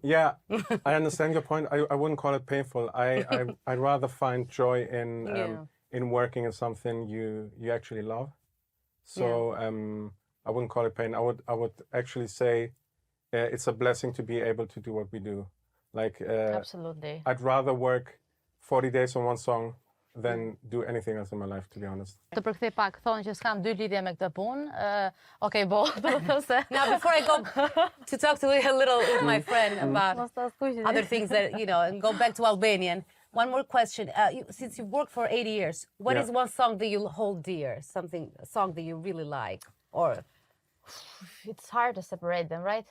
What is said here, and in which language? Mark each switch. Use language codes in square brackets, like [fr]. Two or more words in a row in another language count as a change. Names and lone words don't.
[en] Yeah, I understand your point. I wouldn't call it painful. I'd rather find joy in working in something you actually love. So I wouldn't call it pain. I would actually say it's a blessing to be able to do what we do. Like Absolutely. I'd rather work 40 days on one song than do anything else in my life, to be honest. [sq] Të përkthej pak, thonë që s'kam dy lidhje me këtë punë. Okej, bo, do të thosë. [en] Now, before I go to talk to a little with my friend about other things that, you know, and go back to Albanian, one more question. Since you've worked for 8 years, what is one song that you hold dear? A song that you really like? Or It's hard to separate them, right?